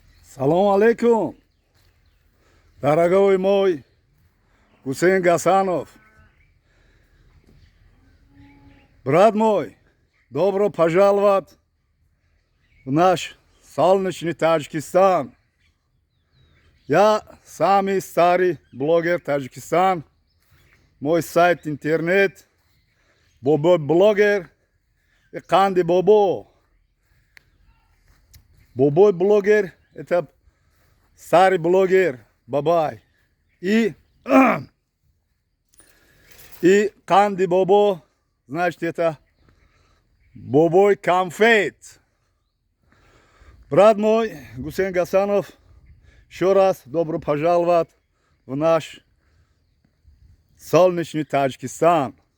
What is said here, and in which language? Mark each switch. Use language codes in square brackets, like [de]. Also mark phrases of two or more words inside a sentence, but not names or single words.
[ar] سلام عليكم, [ru] дорогой мой Гусейн Гасанов. Брат мой, добро пожаловать в наш солнечный Таджикистан. Я самый старый блогер Таджикистан. Мой сайт интернет, Бобо блогер и Канди Бобо. Бобо блогер — это старый блогер Бабай. И Канди Бобо, значит, это Бобой конфет. Брат мой Гусейн Гасанов, еще раз добро пожаловать в наш солнечный Таджикистан.